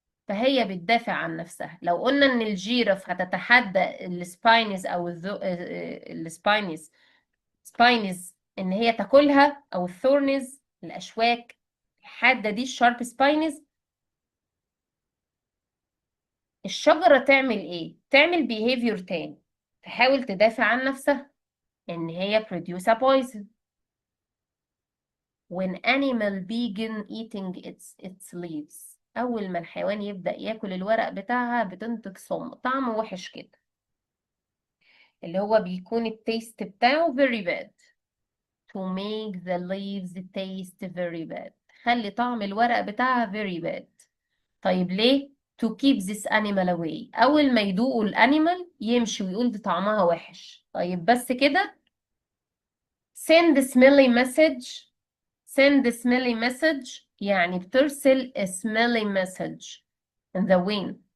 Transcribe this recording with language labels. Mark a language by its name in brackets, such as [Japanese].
[Arabic] فهي بتدافع عن نفسها. لو قلنا ان الجيرف هتتحدى السباينز او السباينز ان هي تاكلها، او الثورنز الاشواك الحاده دي الشارب سباينز، الشجره تعمل ايه؟ تعمل behavior تاني، تحاول تدافع عن نفسها ان هي [English] produce a poison. when animal begin eating its leaves، [Arabic] اول ما الحيوان يبدأ ياكل الورق بتاعها بتنتج سم طعم وحش كده، اللي هو بيكون التيست بتاعه [English] very bad. to make the leaves taste very bad، [Arabic] خلي طعم الورق بتاعها [English] very bad. [Arabic] طيب ليه؟ [English] to keep this animal away، [Arabic] اول ما يدوقوا الانيمال يمشي ويقول ده طعمها وحش. طيب بس كده؟ [English] send smelly message. send smelly message [Arabic] يعني بترسل [English] a smelly message in the wind.